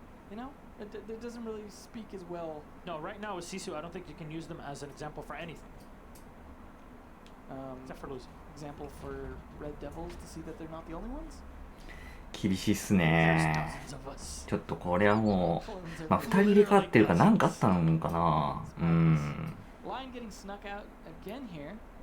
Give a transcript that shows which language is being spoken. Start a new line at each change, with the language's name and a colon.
English: You know, it doesn't really speak as well. No, right now with Sisu, I don't think you can use them as an example for anything. Except for losing. Example for Red Devils to see that they're not the only ones.
Japanese: 厳しいっすね。ちょっとこれはもう、まあ2人入れ替わってるから何かあったのかな。うん。
English: Line getting snuck out again here.